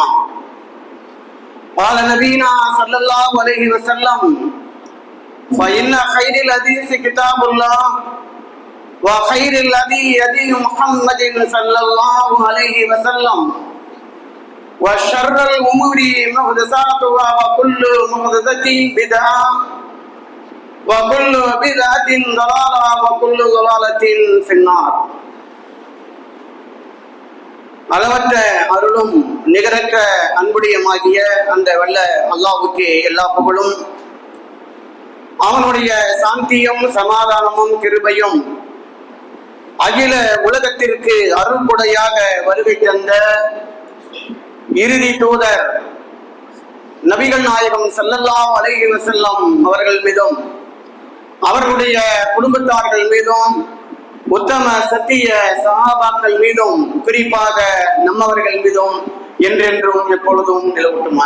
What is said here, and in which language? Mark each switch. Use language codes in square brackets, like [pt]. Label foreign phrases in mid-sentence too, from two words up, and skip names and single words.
[ar] قال نبينا صلى الله عليه وسلم فإن خير الحديث كتاب الله وخير الهدي هدي محمد صلى الله عليه وسلم وشر الأمور محدثاتها وكل محدثة بدعة وكل بدعة ضلالة وكل ضلالة في النار. [ta] அளவற்ற அருளும் நிகரற்ற அன்புடையமாகிய அந்த வல்ல அல்லாஹ்வுக்கு எல்லா புகழும், அவனுடைய சாந்தியும் சமாதானமும் கிருபையும் அகில உலகத்திற்கு அருள்கொடையாக வருகை தந்த இறுதி தூதர் நபிகள் நாயகம் [ar] صلى الله عليه وسلم [ta] அவர்கள் மீதும் அவர்களுடைய குடும்பத்தார்கள் மீதும் உத்தம சத்திய சஹாபாக்கள் மீதும் குறிப்பாக நம்மவர்கள் மீதும் என்றென்றும் எப்பொழுதும் நிலவட்டுமாக.